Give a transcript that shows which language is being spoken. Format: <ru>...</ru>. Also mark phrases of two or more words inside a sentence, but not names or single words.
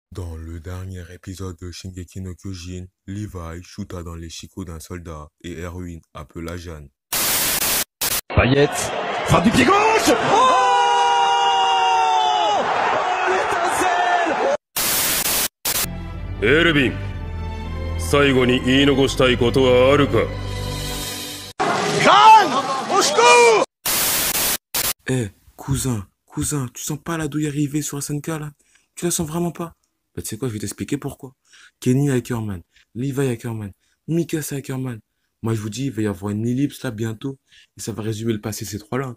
<fr>Dans le dernier épisode de Shingeki no Kyojin, Levi shoota dans les chicots d'un soldat et Erwin appela Jeanne. Payet, frappe du pied gauche.</fr> <ja>エルヴィン、最後に言い残したいことはあるか？</ja> <fr>Eh, cousin, tu sens pas la douille arriver sur SNK là? Tu la sens vraiment pas? Bah tu sais quoi, je vais t'expliquer pourquoi. Kenny Ackerman, Levi Ackerman, Mikasa Ackerman. Moi je vous dis, il va y avoir une ellipse là bientôt, et ça va résumer le passé ces trois-là.</fr>